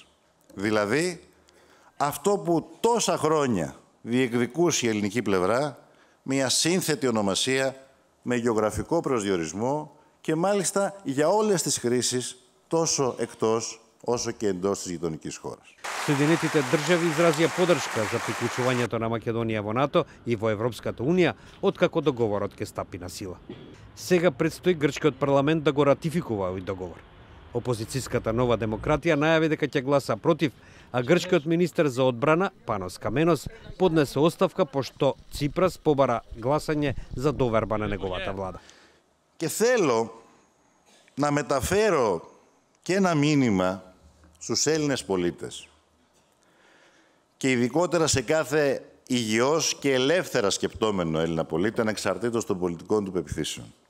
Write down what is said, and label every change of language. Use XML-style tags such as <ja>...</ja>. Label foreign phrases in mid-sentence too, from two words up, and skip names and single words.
<el>Δηλαδή, αυτό που τόσα χρόνια διεκδικούσε η ελληνική πλευρά, μια σύνθετη ονομασία με γεωγραφικό προσδιορισμό και μάλιστα για όλες τις χρήσεις, τόσο εκτός όσο και εντός της γειτονικής χώρας.</el> <mk>Соединетите држави изразија поддршка за приклучувањето на Македонија во НАТО и во Европската Унија, откако договорот ќе стапи на сила. Сега предстои грчкиот парламент да го ратификува овој договор. Опозицијската Нова демократија најави дека ќе гласа против, а грчкиот министер за одбрана, Панос Каменос, поднесе оставка пошто Ципрас побара гласање за доверба на неговата влада.</mk> <el>Και θέλω να μεταφέρω και ένα μήνυμα στους Έλληνες πολίτες και ειδικότερα σε κάθε υγιώς και ελεύθερα σκεπτόμενο Έλληνα πολίτη, ανεξαρτήτως των πολιτικών του πεποιθήσεων.</el>